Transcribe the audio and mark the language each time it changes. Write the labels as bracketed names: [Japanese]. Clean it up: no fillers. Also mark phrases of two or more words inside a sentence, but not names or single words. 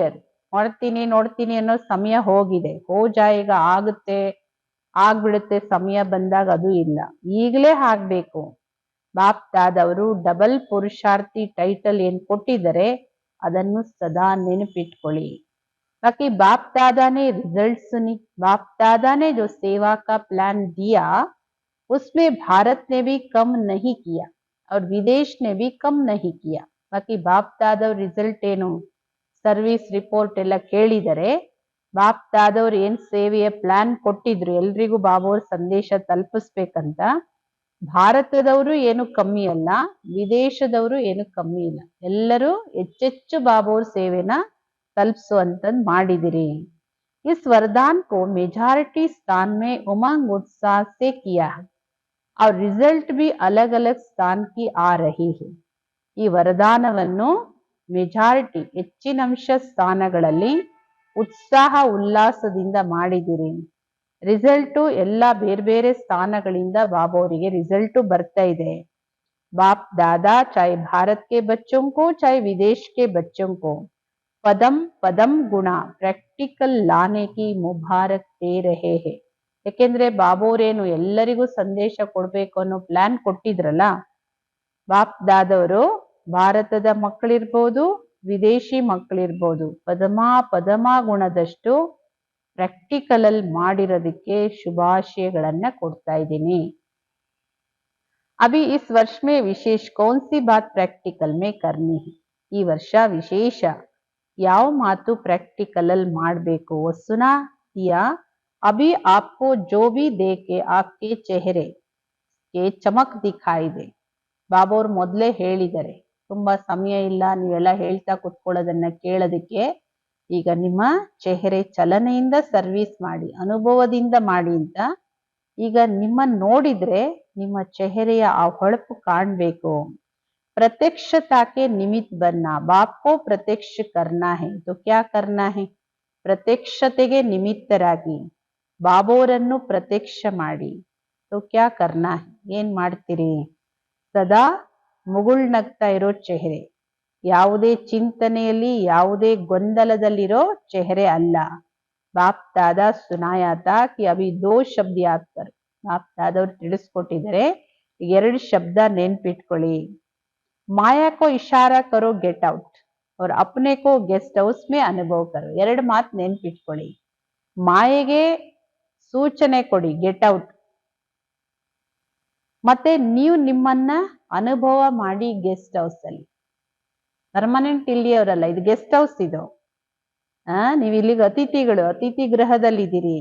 [Kannada] ಮಾಡ್ತೀನಿ ನೋಡ್ತೀನಿ ಅನ್ನೋ ಸಮಯ ಹೋಗಿದೆ. [Hindi] हो जाएगा [Kannada] ಆಗುತ್ತೆ, ಆಗ್ಬಿಡುತ್ತೆ ಸಮಯ ಬಂದಾಗ, ಅದು ಇಲ್ಲ. ಈಗಲೇ ಆಗ್ಬೇಕು. ಬಾಪ್ ದಾದವರು ಡಬಲ್ ಪುರುಷಾರ್ಥಿ ಟೈಟಲ್ ಏನ್ ಕೊಟ್ಟಿದ್ದಾರೆ ಅದನ್ನು ಸದಾ ನೆನಪಿಟ್ಕೊಳ್ಳಿ. [Hindi] बाकी बाप दादा ने रिजल्ट सुनी, बाप दादा ने जो सेवा का प्लान दिया उसमें भारत ने भी कम नहीं किया और विदेश ने भी कम नहीं किया. बाकी बाप दादा रिजल्ट [Kannada] ಏನು [English] service report [Kannada] ಎಲ್ಲ ಕೇಳಿದರೆ, ಬಾಪ್ ದಾದವ್ರು ಏನ್ ಸೇವೆಯ ಪ್ಲಾನ್ ಕೊಟ್ಟಿದ್ರು ಎಲ್ರಿಗೂ ಬಾಬೋರ್ ಸಂದೇಶ ತಲುಪಿಸ್ಬೇಕಂತ, ಭಾರತದವರು ಏನು ಕಮ್ಮಿ ಅಲ್ಲ, ವಿದೇಶದವರು ಏನು ಕಮ್ಮಿ ಇಲ್ಲ. ಎಲ್ಲರೂ ಹೆಚ್ಚೆಚ್ಚು ಬಾಬೋರ್ ಸೇವೆನ ತಲುಪಿಸುವಂತಂದ್ ಮಾಡಿದಿರಿ. [Hindi] इस वरदान को मेजॉरिटी स्थान में उमंग उत्साह से किया है और रिजल्ट भी अलग अलग स्थान की आ रही है. [Kannada] ಈ ವರದಾನವನ್ನು ಮೆಜಾರಿಟಿ ಹೆಚ್ಚಿನಂಶ ಸ್ಥಾನಗಳಲ್ಲಿ ಉತ್ಸಾಹ ಉಲ್ಲಾಸದಿಂದ ಮಾಡಿದಿರಿ. ರಿಸಲ್ಟು ಎಲ್ಲ ಬೇರೆ ಬೇರೆ ಸ್ಥಾನಗಳಿಂದ ಬಾಬೋರಿಗೆ ರಿಸಲ್ಟು ಬರ್ತಾ ಇದೆ. [Hindi] बाप दादा चाहे भारत के बच्चों को चाहे विदेश के बच्चों को पदम पदम गुण प्रैक्टिकल लाने की मुबारक दे रहे हैं. [Kannada] ಯಾಕೆಂದ್ರೆ ಬಾಬೋರೇನು ಎಲ್ಲರಿಗೂ ಸಂದೇಶ ಕೊಡ್ಬೇಕು ಅನ್ನೋ ಪ್ಲಾನ್ ಕೊಟ್ಟಿದ್ರಲ್ಲ, ಬಾಪ್ ದಾದವರು ಭಾರತದ ಮಕ್ಕಳಿರ್ಬೋದು, ವಿದೇಶಿ ಮಕ್ಕಳಿರ್ಬೋದು, ಪದಮ ಗುಣದಷ್ಟು ಪ್ರಾಕ್ಟಿಕಲ್ ಅಲ್ಲಿ ಮಾಡಿರೋದಕ್ಕೆ ಶುಭಾಶಯಗಳನ್ನ ಕೊಡ್ತಾ ಇದ್ದೀನಿ. [Hindi] अभी इस वर्ष में विशेष कौन सी बात प्रैक्टिकल में करनी है? [Kannada] ಈ ವರ್ಷ ವಿಶೇಷ ಯಾವ ಮಾತು ಪ್ರಾಕ್ಟಿಕಲ್ ಅಲ್ಲಿ ಮಾಡಬೇಕು ವಸುನಾ [Hindi] या अभी आपको जो भी देखे आपके चेहरे के चमक दिखाई दे. [Kannada] ಬಾಬೋರ್ ಮೊದಲೇ ಹೇಳಿದ್ದಾರೆ, ತುಂಬಾ ಸಮಯ ಇಲ್ಲ ನೀವೆಲ್ಲ ಹೇಳ್ತಾ ಕುತ್ಕೊಳ್ಳೋದನ್ನ ಕೇಳೋದಕ್ಕೆ. ಈಗ ನಿಮ್ಮ ಚೆಹರೆ ಚಲನೆಯಿಂದ ಸರ್ವಿಸ್ ಮಾಡಿ, ಅನುಭವದಿಂದ ಮಾಡಿ ಅಂತ. ಈಗ ನಿಮ್ಮನ್ನ ನೋಡಿದ್ರೆ ನಿಮ್ಮ ಚೆಹರೆಯ ಆ ಹೊಳಪು ಕಾಣ್ಬೇಕು. [Hindi] प्रत्यक्षता के निमित्त बनना. बाप को प्रत्यक्ष करना है तो क्या करना है? [Kannada] ಪ್ರತ್ಯಕ್ಷತೆಗೆ ನಿಮಿತ್ತರಾಗಿ ಬಾಬೋರನ್ನು ಪ್ರತ್ಯಕ್ಷ ಮಾಡಿ. [Hindi] तो क्या करना है? [Kannada] ಏನ್ ಮಾಡ್ತೀರಿ? ಸದಾ ಮುಗುಳ್ನಗ್ತಾ ಇರೋ ಚೆಹರೆ, ಯಾವುದೇ ಚಿಂತನೆಯಲ್ಲಿ ಯಾವುದೇ ಗೊಂದಲದಲ್ಲಿರೋ ಚೆಹರೆ ಅಲ್ಲ. [Hindi] बाप दादा सुनाया था कि अभी 2 शब्द याद कर. [Kannada] ಬಾಪ್ ದಾದವ್ರು ತಿಳಿಸ್ಕೊಟ್ಟಿದ್ದಾರೆ, 2 ಶಬ್ದ ನೆನ್ಪಿಟ್ಕೊಳ್ಳಿ. [Hindi] माया को इशारा करो [English] get out [Hindi] और अपने को [English] guest house [Hindi] में अनुभव करो. [Kannada] 2 ಮಾತು ನೆನ್ಪಿಟ್ಕೊಳ್ಳಿ. ಮಾಯೆಗೆ ಸೂಚನೆ ಕೊಡಿ, [English] get out, [Kannada] ಮತ್ತೆ ನೀವು ನಿಮ್ಮನ್ನ ಅನುಭವ ಮಾಡಿ [English] guest house [Kannada] ಅಲ್ಲಿ. ಪರ್ಮನೆಂಟ್ ಇಲ್ಲಿಯವರಲ್ಲ, ಇದು [English] guest house. [Kannada] ಇದು ನೀವು ಇಲ್ಲಿಗೆ ಅತಿಥಿಗಳು, ಅತಿಥಿ ಗೃಹದಲ್ಲಿದ್ದೀರಿ.